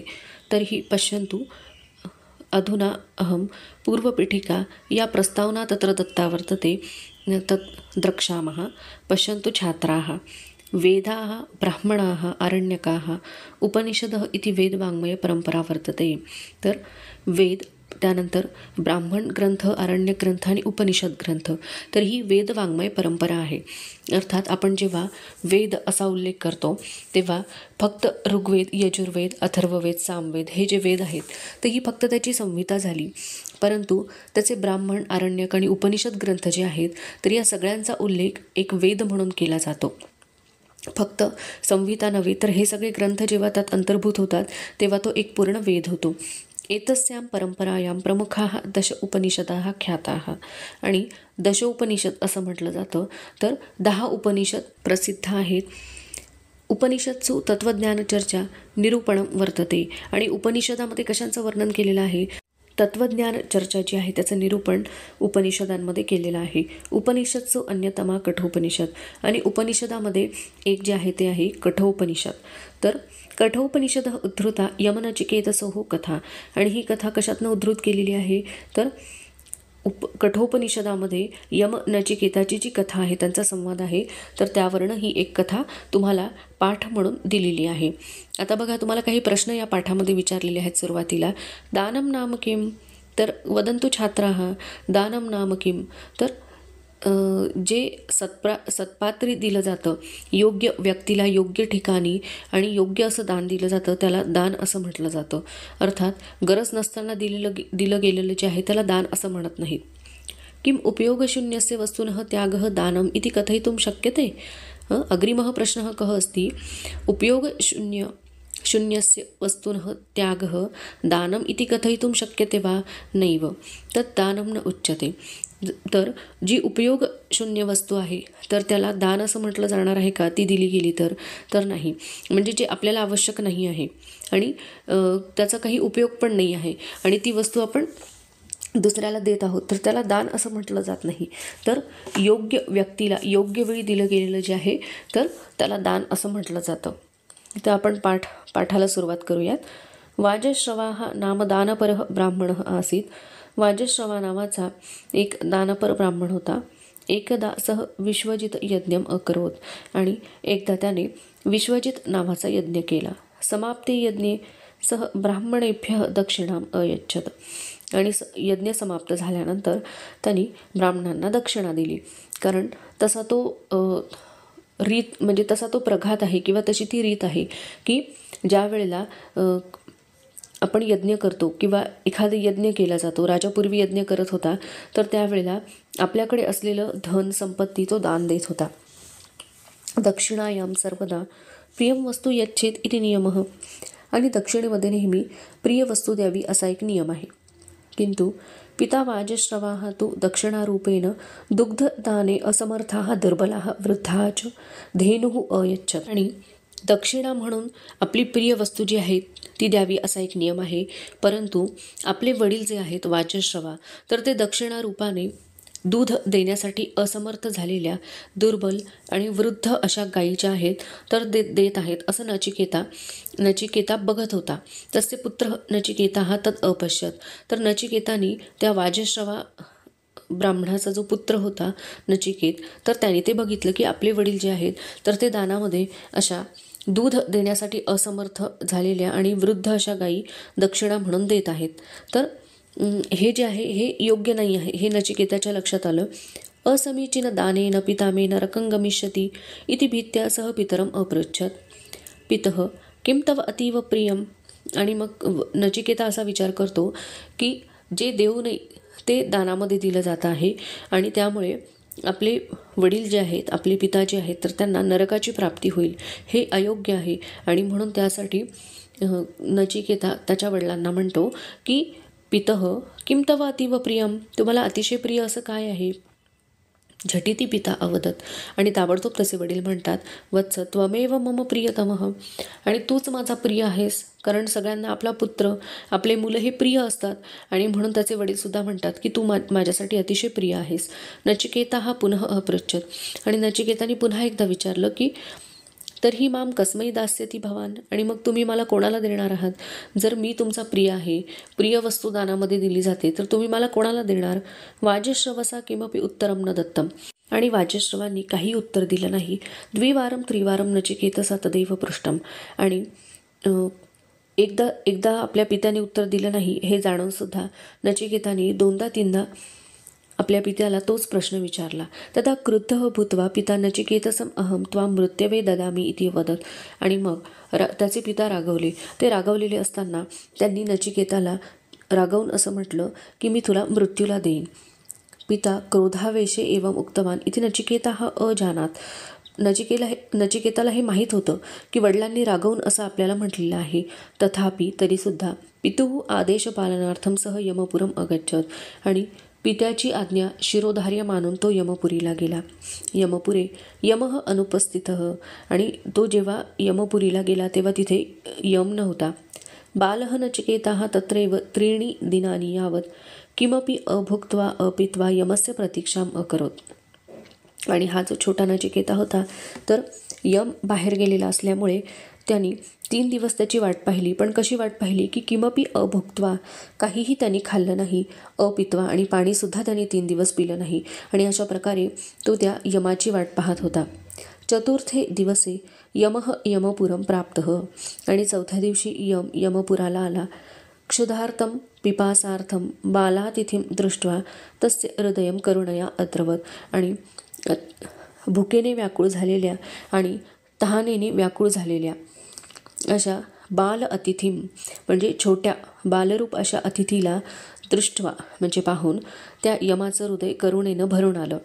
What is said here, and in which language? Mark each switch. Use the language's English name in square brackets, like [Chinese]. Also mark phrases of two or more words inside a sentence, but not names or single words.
[Sanskrit] तर्हि पश्यन्तु, अधुना अहं पूर्वपीठिका या प्रस्तावना तत्र दत्ता वर्तते तत् द्रक्ष्यामः। पश्यन्तु छात्राः, वेदाः, ब्राह्मणाः, आरण्यकाः, उपनिषदः इति वेदवाङ्मयपरंपरा वर्तते। [Marathi] तर वेद, त्यानंतर ब्राह्मण ग्रंथ, आरण्य ग्रंथ आणि उपनिषद ग्रंथ, तर ही वेदवाङ्मय परंपरा आहे। अर्थात आपण जेव्हा वेद असा उल्लेख करतो तेव्हा फक्त ऋग्वेद, यजुर्वेद, अथर्ववेद, सामवेद हे जे वेद आहेत ते ही फक्त त्याची संहिता झाली, परंतु त्याचे ब्राह्मण, आरण्यक आणि उपनिषद ग्रंथ जे आहेत तर या सगळ्यांचा उल्लेख एक वेद म्हणून केला जातो। फक्त संहिता नव्हे तर हे सगळे ग्रंथ जेव्हा त्यात अंतर्भूत होतात तेव्हा तो एक पूर्ण वेद होतो। [Sanskrit] एतस्यां परंपरायां प्रमुखाः दश उपनिषदाः ख्याताः। [Marathi] आणि दश उपनिषद असं म्हटलं जातं तर 10 उपनिषद प्रसिद्ध आहेत। [Sanskrit] उपनिषत्सु तत्वज्ञान चर्चा निरूपणं वर्तते। [Marathi] आणि उपनिषदामध्ये कशांचं वर्णन केलेलं आहे? तत्वज्ञान चर्चा जी आहे त्याचं निरूपण उपनिषदांमध्ये केलेलं आहे। [Sanskrit] उपनिषत्सु अन्यतमा कठोपनिषद। [Marathi] आणि उपनिषदामध्ये एक जे आहे ते आहे कठोपनिषद। [Sanskrit] तर कठोपनिषद उद्धृता यमनचिकेतसोः कथा। [Marathi] आणि ही कथा कशातनं उद्धृत केलेली आहे तर कठोपनिषदामध्ये यम नचिकेताची जी कथा आहे, त्यांचा संवाद आहे, तर त्यावरनं ही एक कथा तुम्हाला पाठ म्हणून दिलेली आहे। आता बघा, तुम्हाला काही प्रश्न या पाठामध्ये विचारलेले आहेत। [Sanskrit] सुरुवातीला दानम नाम किम, तर वदंतु छात्राः दानम नाम किम, [Marathi] तर जे सत्पात्री दिलं जातं, योग्य व्यक्तीला योग्य ठिकाणी आणि योग्य असं दान दिलं जातं त्याला दान असं म्हटलं जातं। अर्थात गरज नसताना दिलं गेलेलं जे आहे त्याला दान असं म्हणत नाहीत। [Sanskrit] किम उपयोगशून्यस्य वस्तुनः त्यागः दानम इति कथयितुं शक्यते। अग्रिमः प्रश्नः कः अस्ति? उपयोगशून्यस्य वस्तुनः त्यागः दानम इति कथयितुं शक्यते वा? नैव, तत् दानं न उच्यते। [Marathi] तर जी उपयोग शून्य वस्तू आहे तर त्याला दान असं म्हटलं जाणार आहे का? ती दिली गेली तर नाही। म्हणजे जे आपल्याला आवश्यक नाही आहे आणि त्याचा काही उपयोग पण नाही आहे आणि ती वस्तू आपण दुसऱ्याला देत आहोत तर त्याला दान असं म्हटलं जात नाही। तर योग्य व्यक्तीला योग्य वेळी दिलं गेलेलं जे आहे तर त्याला दान असं म्हटलं जातं। तर आपण पाठाला सुरुवात करूयात। [Sanskrit] वाजश्रवाः नाम दानपरः ब्राह्मणः आसीत्। [Marathi] वाजश्रवा नावाचा एक दानपर ब्राह्मण होता। [Sanskrit] एकदा सह विश्वजित यज्ञम अकरोत। [Marathi] आणि एकदा त्याने विश्वजित नावाचा यज्ञ केला। [Sanskrit] समाप्ते यज्ञे सह ब्राह्मणेभ्यः दक्षिणाम अयच्छत। [Marathi] आणि यज्ञ समाप्त झाल्यानंतर त्यांनी ब्राह्मणांना दक्षिणा दिली, कारण तसा तो रीत म्हणजे तसा तो प्रघात आहे किंवा तशी ती रीत आहे की ज्या वेळेला आपण यज्ञ करतो किंवा एखादा यज्ञ केला जातो, राजापूर्वी यज्ञ करत होता तर त्यावेळेला आपल्याकडे असलेलं धन संपत्ती तो दान देत होता। [Sanskrit] दक्षिणायां सर्वदा प्रियम वस्तू यच्छेत इति नियमः। [Marathi] आणि दक्षिणेमध्ये नेहमी प्रिय वस्तू द्यावी असा एक नियम आहे। [Sanskrit] किंतु पिता वाजश्रवाः तु दक्षिणारूपेण दुग्धदाने असमर्थाः दुर्बलाः वृद्धाः च धेनुः अयच्छत। [Marathi] आणि दक्षिणा म्हणून आपली प्रिय वस्तू जी आहे ती द्यावी असा एक नियम आहे, परंतु आपले वडील जे आहेत वाजश्रवा तर ते दक्षिणा रूपाने दूध देण्यासाठी असमर्थ झालेल्या दुर्बल आणि वृद्ध अशा गायी ज्या आहेत तर देत आहेत असं नचिकेता बघत होता। [Sanskrit] तस्य पुत्र नचिकेताः तत् अपश्यत। [Marathi] तर नचिकेतानी त्या वाजश्रवा ब्राह्मणाचा जो पुत्र होता नचिकेत, तर त्याने ते बघितलं की आपले वडील जे आहेत तर ते दानामध्ये अशा दूध देण्यासाठी असमर्थ झालेल्या आणि वृद्ध अशा गायी दक्षिणा म्हणून देत आहेत। तर हे जे आहे हे योग्य नाही आहे हे नचिकेताच्या लक्षात आलं। [Sanskrit] असमीचीन दानेन पिता मे नरकं गमिष्यति इति भीत्या सह पितरम अपृच्छत। पितः किं तव अतीव प्रियम। [Marathi] आणि मग नचिकेता असा विचार करतो की जे देऊ नये ते दानामध्ये दिलं जातं आहे आणि त्यामुळे आपले वडील जे आहेत, आपले पिता जे आहेत तर त्यांना नरकाची प्राप्ती होईल, हे अयोग्य आहे। आणि म्हणून त्यासाठी नचिकेता त्याच्या वडिलांना म्हणतो की [Sanskrit] पितः किं तव अतीव प्रियम, [Marathi] तुम्हाला अतिशय प्रिय असं काय आहे? [Sanskrit] झटिती पिता अवदत. [Marathi] आणि ताबडतोब तसे वडील म्हणतात, [Sanskrit] वत्स त्वमेव मम प्रियतमः. [Marathi] आणि तूच माझा प्रिय आहेस. कारण सगळ्यांना आपला पुत्र, आपले मुलं हे प्रिय असतात. आणि म्हणून त्याचे वडीलसुद्धा म्हणतात की तू माझ्यासाठी अतिशय प्रिय आहेस. [Sanskrit] नचिकेता हा पुनः अपृच्छत. [Marathi] आणि नचिकेताने पुन्हा एकदा विचारलं की [Sanskrit] तर्हि माम कस्मै दास्यति भवान. [Marathi] आणि मग तुम्ही मला कोणाला देणार आहात? जर मी तुमचा प्रिय आहे, प्रिय वस्तू दानामध्ये दिली जाते, तर तुम्ही मला कोणाला देणार? [Sanskrit] वाजश्रवसा किमपि उत्तरम न दत्तम. [Marathi] आणि वाजश्रवांनी काही उत्तर दिलं नाही. [Sanskrit] द्विवारम त्रिवारम नचिकेतसा तदैव पृष्टम. [Marathi] आणि एकदा एकदा आपल्या पित्याने उत्तर दिलं नाही हे जाणून सुद्धा नचिकेताने दोनदा तीनदा आपल्या पित्याला तोच प्रश्न विचारला. [Sanskrit] तदा क्रुद्धः भूत्वा पिता नचिकेतसम अहम त्वां मृत्यवे ददामी इति वदत. [Marathi] आणि मग त्याचे पिता रागवले. ते रागवलेले असताना त्यांनी नचिकेताला रागवून असं म्हटलं की मी तुला मृत्यूला देईन. [Sanskrit] पिता क्रोधावेशे एवं उक्तवान इति नचिकेताः अजानात. [Marathi] नचिकेताला हे माहीत होतं की वडिलांनी रागवून असं आपल्याला म्हटलेलं आहे. [Sanskrit] तथापि तरीसुद्धा पितुः आदेशपालनार्थम सह यमपुरम अगच्छत. [Marathi] आणि पित्याची आज्ञा शिरोधार्य मानून तो यमपुरीला गेला. [Sanskrit] यमपुरे यमः अनुपस्थितः. [Marathi] आणि तो जेव्हा यमपुरीला गेला तेव्हा तिथे यम नव्हता. [Sanskrit] बालः नचिकेताः तत्रैव 3 दिनानि यावत किमपि अभुक्त्वा अपित्वा यमस्य प्रतीक्षाम् अकरोत्. [Marathi] आणि हा जो छोटा नचिकेता होता तर यम बाहेर गेलेला असल्यामुळे त्यांनी 3 दिवस त्याची वाट पाहिली. पण कशी वाट पाहिली की [Sanskrit] किमपि अभुक्त्वा, [Marathi] काहीही त्यांनी खाल्लं नाही, अपित्वा, आणि पाणीसुद्धा त्यांनी 3 दिवस पिलं नाही. आणि अशा प्रकारे तो त्या यमाची वाट पाहत होता. [Sanskrit] चतुर्थे दिवसे यमः यमपुरम प्राप्तः. [Marathi] आणि 4थ्या दिवशी यम यमपुराला आला. [Sanskrit] क्षुधार्थम पिपासार्थम बालातिथिं दृष्ट्वा तस्य हृदयं करुणया अद्रवत. [Marathi] आणि भुकेने व्याकुळ झालेल्या आणि तहानेने व्याकुळ झालेल्या अशा बाल अतिथी म्हणजे छोट्या बालरूप अशा अतिथीला दृष्ट्वा म्हणजे पाहून त्या यमाचं हृदय करुणेनं भरून आलं.